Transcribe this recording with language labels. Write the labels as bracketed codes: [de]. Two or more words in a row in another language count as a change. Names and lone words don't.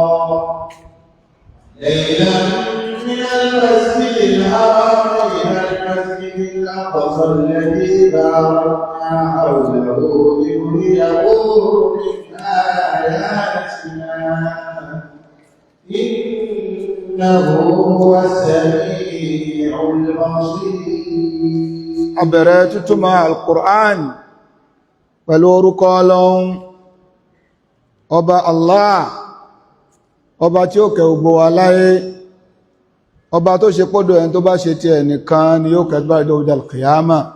[ar] الذي باركنا حوله لنريه من آياتنا إنه هو السميع البصير. [yo] Abẹ̀rẹ̀ tútùmọ̀ Al-Qur'an pẹ̀lú orúkọ Ọlọ́run ọba Allah, ọba tí ó kẹ́ gbogbo wa láyé, ọba tó ṣe pọ́dọ̀ ẹni tó bá ṣe ti ẹnìkan ni yóò kẹ́gbà ìdọ́wọ́dà al-qiyama.